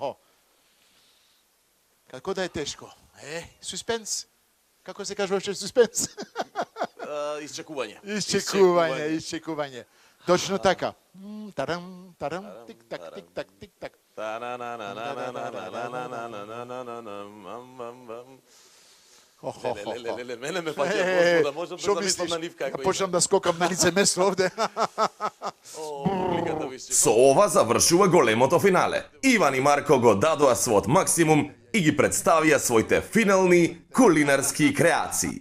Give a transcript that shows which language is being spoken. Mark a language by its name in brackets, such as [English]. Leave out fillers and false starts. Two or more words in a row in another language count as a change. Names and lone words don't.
[Macedonian] Како да е тешко? Суспенс? Како се кажува уште суспенс? Изчекување. Изчекување. Точно така. Тарам, тик-так, тик-так, тик-так. Леле, мене ме паќа Господа, можам да Што замислам мислиш? на нив како Ја почнам да скокам на лице место овде. Со ова завршува големото финале. Иван и Марко го дадоа својот максимум и ги представија своите финални кулинарски креации.